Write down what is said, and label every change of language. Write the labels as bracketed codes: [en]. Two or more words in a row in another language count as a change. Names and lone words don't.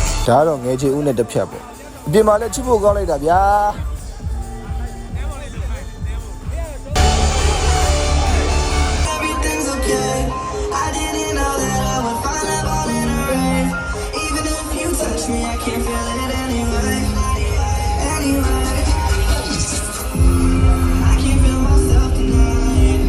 [my] ဒါကတော့ငယ်ချေဦးနဲ့တစ်ဖြတ်ပေါ့အပြင်မှာလည်းချစ်ဖို့ကောင်းလိုက်တာဗျာ [en] Everything's okay. I didn't know that I would find love all in a rain. Even if you touch me, I can't feel it anyway. Anyway, I can't feel myself tonight.